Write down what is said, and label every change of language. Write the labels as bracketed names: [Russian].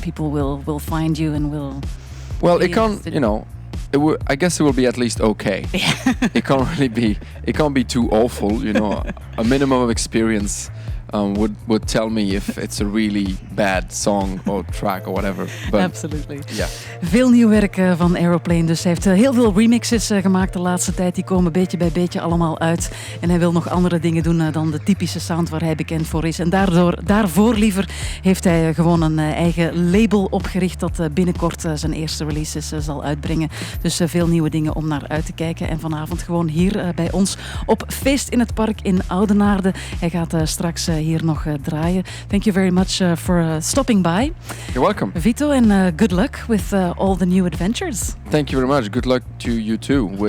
[English] People will find you and will. Well, it can't. I guess it will be at least okay. It can't be too awful. A minimum of experience would tell me if it's a really bad song or track or whatever. But Absolutely. Yeah. [Dutch] Veel nieuw werk van Aeroplane. Dus hij heeft heel veel remixes gemaakt de laatste tijd. Die komen beetje bij beetje allemaal uit. En hij wil nog andere dingen doen dan de typische sound waar hij bekend voor is. En daarvoor liever heeft hij gewoon een eigen label opgericht dat binnenkort zijn eerste releases zal uitbrengen. Dus veel nieuwe dingen om naar uit te kijken. En vanavond gewoon hier bij ons op Feest in het Park in Oudenaarde. Hij gaat straks hier nog draaien. [English] Thank you very much for stopping by. You're welcome. Vito, and good luck with all the new adventures. Thank you very much. Good luck to you too with